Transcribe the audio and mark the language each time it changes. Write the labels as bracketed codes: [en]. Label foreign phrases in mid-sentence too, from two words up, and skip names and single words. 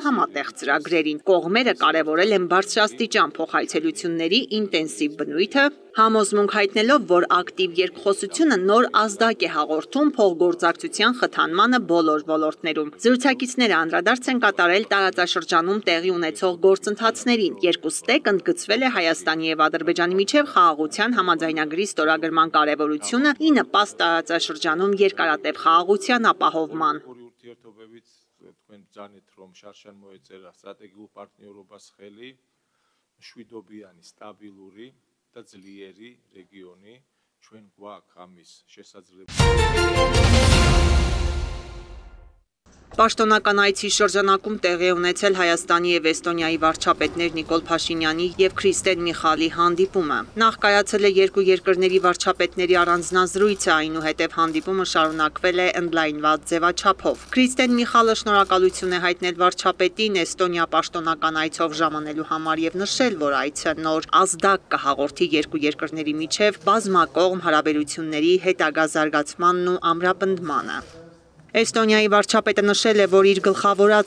[hy] համատեղ ծրագրերին։ Կողմերը կարևորել են բարձրաստիճան փոխայցելություն ինտենսիվ բնույթը, համոզմունք հայտնելով, որ ակտիվ երկխոսությունը նոր ազդակ է հաղորդում փոխգործակցության խթանմանը բոլոր ոլորտներում։ Զրուցակիցները անդրադարձ են կատարել տարածաշրջանում տեղի ունեցող գործընթացներին։ Երկուստեք ընդգծվել է Հայաստանի եւ Ադրբեջանի միջև խաղաղության համաձայնագրի ստորագրման կարևորությունը ի նպաստ տարածաշրջանում երկարատև խաղաղության ապահովման։ [ka] Შვიდობიანი, სტაბილური და ძლიერი რეგიონი ჩვენ გვაქვს ამის შესაძლებლობა [hy] Պաշտոնական այցի շրջանակում տեղի ունեցել Հայաստանի եւ Էստոնիայի վարչապետներ Նիկոլ Փաշինյանի եւ Քրիստեն Միխալի հանդիպումը։ Նախ կայացել է երկու երկրների վարչապետների առանձնազրույցը, այնուհետև հանդիպումը շարունակվել է ընդլայնված ձևաչափով։ Քրիստեն Միխալը շնորհակալություն է հայտնել վարչապետին Էստոնիա պաշտոնական այցով ժամանելու համար եւ նշել, որ այցը նոր ազդակ կհաղորդի երկու երկրների միջև բազմակողմ հարաբերությունների հետագա զարգացմանն ու ամրապնդմանը։ Էստոնիայի վարչապետը նշել է, որ իր գլխավորած